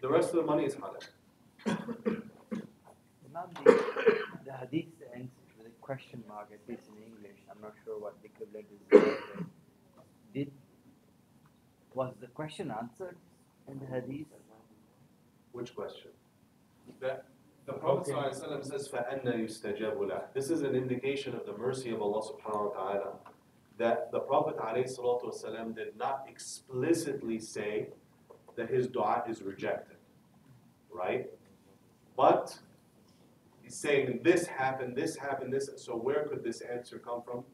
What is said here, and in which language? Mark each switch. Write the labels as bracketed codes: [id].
[en] The rest of the money is halal. Now the hadith ends with a question mark, at least in English. I'm not sure what the equivalent is. Was the question answered in the hadith? Which question? The Prophet ﷺ says, [ar] فَأَنَّ يُسْتَجَابُ لَهُ. [en] This is an indication of the mercy of Allah subhanahu wa ta'ala, that the Prophet ﷺ did not explicitly say that his dua is rejected, right? But he's saying this happened, this, so where could this answer come from?